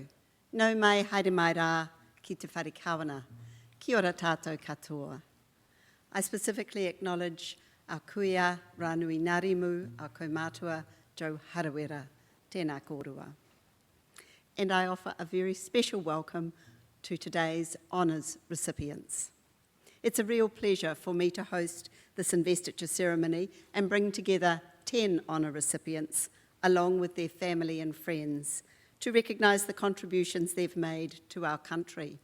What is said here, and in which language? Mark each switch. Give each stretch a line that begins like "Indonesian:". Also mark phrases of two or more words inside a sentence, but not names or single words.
Māori: Nau mai haere mai rā ki te whare kawana. Kia ora tātou katoa.
English: I specifically acknowledge our
Māori: kuia, Rānui Ngārimu, our kaumātua, Joe Harawera, tēnā kōrua.
English: And I offer a very special welcome to today's honours recipients. It's a real pleasure for me to host this investiture ceremony and bring together 10 honour recipients along with their family and friends to recognise the contributions they've made to our country.